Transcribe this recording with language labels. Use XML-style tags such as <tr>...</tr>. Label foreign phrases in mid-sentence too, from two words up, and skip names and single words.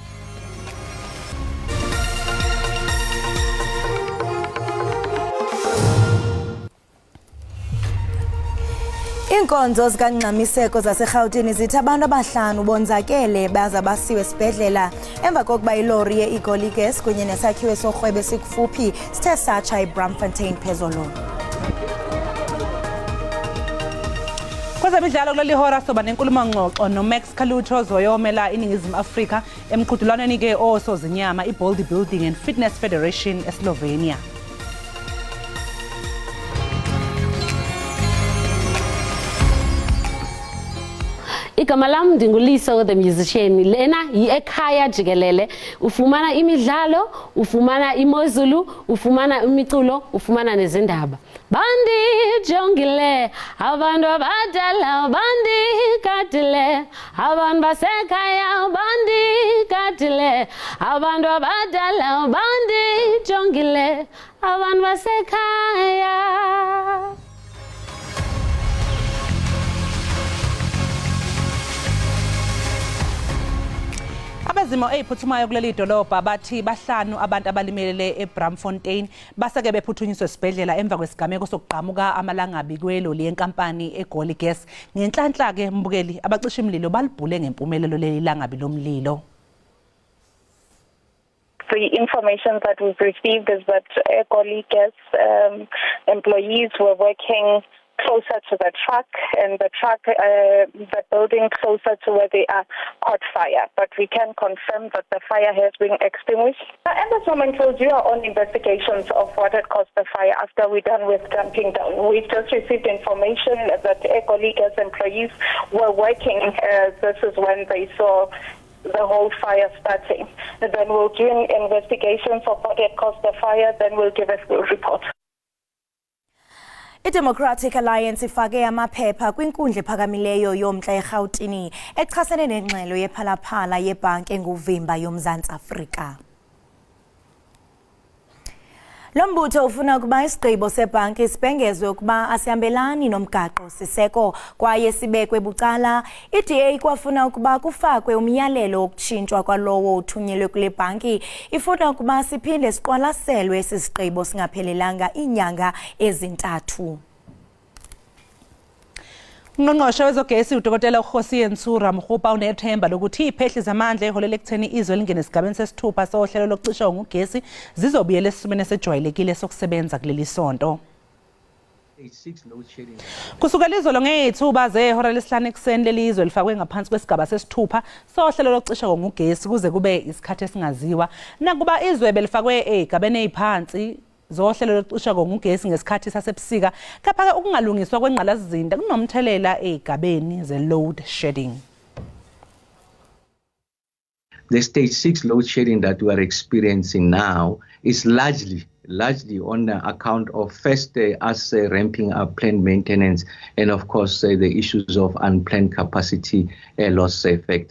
<xh>Inkonzo zikaNgxamiseko zaseRhawutini zithi abantu abahlanu bonzakele baza basiwe esibhedlela emva kokuba ilori ye-Igoligas kunye nesakhiwo sorhwebo esikufuphi sithe satsha eBramfontein phezolo.</xh> <zu>Kwezemidlalo kuleli hora soba nenkulumo ngxoxo noMax Khalutho ozoyomela iNingizimu Afrika emqhudelwaneni ke osozinyama iBodybuilding and Fitness Federation eSlovenia.</zu> <xh>Igama lam ndinguLiso</xh> <en>the musician</en> <xh>lena Ekhaya Jikelele ufumana imidlalo ufumana imozulu ufumana imiculo ufumana nezindaba bandi jongile abantu abadala bandi katile abantu basekhaya bandi katile abantu abadala bandi jongile abantu basekhaya</xh> <zu>Abezimo eziphuthumayo kuleli dolobha bathi bahlanu abantu abalimelele eBramfontein baseke bephuthunyiswe esibhedlela emva kwesigameko sokuqhamuka amalangabi kweloli yenkampani eGoligas ngenhlanhla ke Mbukeli abacisha imlilo balibhule ngempumelelo leli langabi lomlilo.</zu> <en>The information that we've received is that Goligas employees were working closer to the truck and the building closer to where they are caught fire. But we can confirm that the fire has been extinguished. At this moment, we'll do our own investigations of what had caused the fire after we're done with dumping down. We've just received information that Goligas employees were working. This is when they saw the whole fire starting. And then we'll do investigations of what had caused the fire, then we'll give a full report.</en> <xh>I-Democratic Alliance ifake amaphepha kwinkundla ephakamileyo yomntla eRhawutini echasene nengxelo yephalaphala yebhanki enguvimba yoMzantsi Afrika. Lo mbutho ufuna ukuba isigqibo sebhanki sibhengezwe ukuba asihambelani nomgaqo siseko kwaye sibekwe bucala. I-DA kwafuna ukuba kufakwe umyalelo wokutshintshwa kwalowo uthunyelwe kule bhanki. Ifuna ukuba siphinde siqwalaselwe esi sigqibo singaphelelanga iinyanga ezintathu.</xh> <zu>Ngqongqoshe wezogesi uDokotela uGosiye Ntsura Mkhupa unethemba lokuthi iphehli zamandla eholele ekutheni izwe lingene esigabeni sesithupha sohlelo lokucisha ngogesi zizobuyela esimeni esejwayelekile sokusebenza kuleli sonto. Kusukela izolo ngeyithuba zehora lesihlanu ekuseni lelizwe lifakwe ngaphansi kwesigaba sesithupha sohlelo lokucisha ngogesi kuze kube isikhathi esingaziwa nakuba izwe belifakwe egabeni eziphansi zohlelo lokucisha ngogesi ngesikhathi sasebusika kepha ukungalungiswa kwengqalasizinda kunomthelela egabeni ze-</zu> <en>load shedding. The stage 6 load shedding that we are experiencing now is largely on account of first us ramping up planned maintenance and of course the issues of unplanned capacity loss factor.</en>